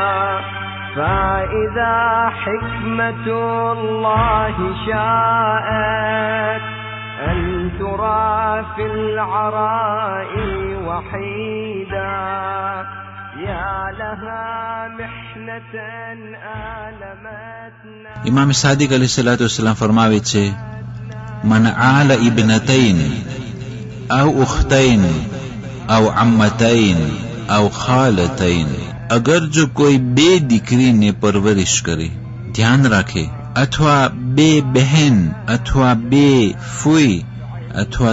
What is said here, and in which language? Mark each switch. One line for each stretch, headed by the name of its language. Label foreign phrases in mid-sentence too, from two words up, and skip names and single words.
Arabic: فإذا حكمة الله شاءت أن ترى في العراء وحيدا يا لها محنة آلمتنا.
Gujarati: ઇમામ સાદિક અલૈહિસ્સલામ ફરમાવે છે,
Arabic: من عال ابنتين أو أختين أو عمتين أو خالتين,
Gujarati: અગર જો કોઈ બે દીકરીને પરવરિશ કરે, ધ્યાન રાખે, અથવા બે બહેન અથવા બે ફૂઈ અથવા